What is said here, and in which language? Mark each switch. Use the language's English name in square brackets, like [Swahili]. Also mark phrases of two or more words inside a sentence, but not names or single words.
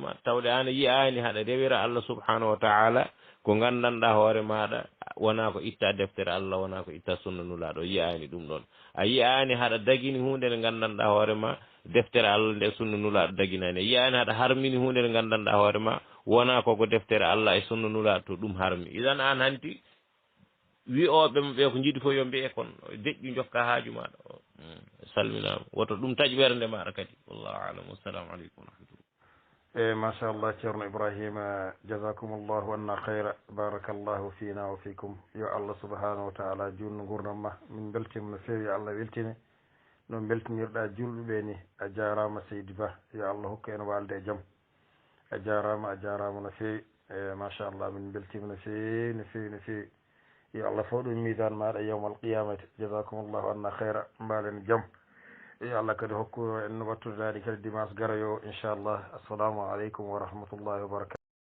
[Fula] ma tawde an yiyani haɗa rewira Allah [Arabic] سبحانه وتعالى [Fula] ko gandanɗa hoore maɗa wona ko itta deftere Allah wona ko itta sunna nulaɗo yiyani ɗum ɗon a yiyani haɗa dagini hunde nde gandanɗa hoore ma deftere Allah nde sunna nulaɗo daginani yiyani haɗa harmini hunde nde gandanɗa hoore ma wona koko deftere Allah e sunna nulaɗo to ɗum harmi idan an hanti wi'oɓe ɓe ko jiiɗi fof yo mbiye kon deƴƴu jokka haaju maɗa salminama woto ɗum taƴ ɓernde maɗa kadi [Arabic] والله أعلم والسلام عليكم ورحمة الله [Fula] machallah ceerno Ibrahima [Arabic] جزاكم الله عنا خيرا بارك الله فينا وفيكم [Fula] yo Allah [Arabic] سبحانه وتعالى [Fula] junno gurdam ma min beltima no fewi yo Allah weltine no beltinirɗa julɓeɓe ni a jarama seydi Ba yo Allah hokku en walde e jaam a jarama no fewi machallah min beltima no fewi yo Allah fo ɗum misan maɗa [Arabic] يوم القيامة جزاكم الله عنا خيرا [Fula] mbalen jaam yo Allah kadi hokku en wattudani kadi dimanche garayo inchallah [Arabic] السلام عليكم ورحمة الله وبركاته